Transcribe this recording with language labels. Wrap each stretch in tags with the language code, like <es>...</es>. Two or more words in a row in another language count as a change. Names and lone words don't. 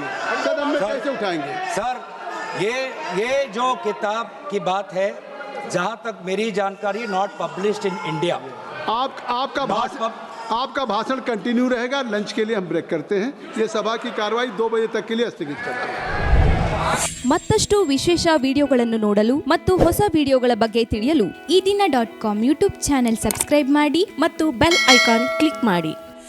<hi>सदन में कैसे उठाएंगे? सर ये जो किताब की बात है, जहां तक मेरी जानकारी,</hi> <en>not published in India.</en> <hi>आपका भाषण कंटिन्यू रहेगा। लंच के लिए हम ब्रेक करते हैं। ये सभा की कार्रवाई 2 बजे तक के लिए स्थगित करते हैं।</hi> <kn>ಮತ್ತಷ್ಟು ವಿಶೇಷ ವಿಡಿಯೋಗಳನ್ನು ನೋಡಲು ಮತ್ತು ಹೊಸ ವಿಡಿಯೋಗಳ ಬಗ್ಗೆ ತಿಳಿಯಲು ಈ ದಿನ .com ಯೂಟ್ಯೂಬ್ ಚಾನೆಲ್ ಸಬ್ಸ್ಕ್ರೈಬ್ ಮಾಡಿ ಮತ್ತು ಬೆಲ್ ಐಕಾನ್ ಕ್ಲಿಕ್ ಮಾಡಿ.</kn>